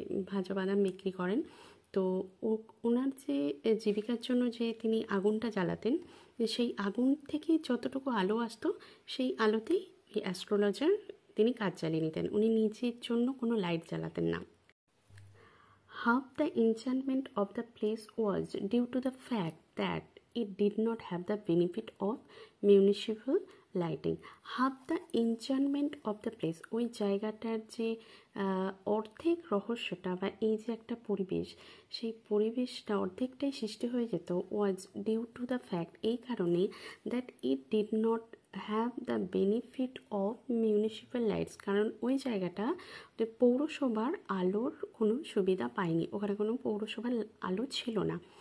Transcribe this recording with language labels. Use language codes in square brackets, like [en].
[bn] ভাজা বাদাম বিক্রি করেন, তো ওনার যে জীবিকার জন্য যে তিনি আগুনটা জ্বালাতেন, সেই আগুন থেকে যতটুকু আলো আসতো সেই আলোতেই এই অ্যাস্ট্রোলজার তিনি কাজ চালিয়ে নিতেন, উনি নিজের জন্য কোনো লাইট জ্বালাতেন না। [en] Half the enchantment of the place was due to the fact that it did not have the benefit of municipal lighting. Half the enchantment of the place, [bn] ওই জায়গাটার যে অর্ধেক রহস্যটা বা এই যে একটা পরিবেশ, সেই পরিবেশটা অর্ধেকটাই সৃষ্টি হয়ে যেত [en] was due to the fact, [bn] এই কারণে [en] that it did not have the benefit of municipal lights, [bn] কারণ ওই জায়গাটা পৌরসভার আলোর কোনো সুবিধা পায়নি, ওখানে কোনো পৌরসভার আলো ছিল না।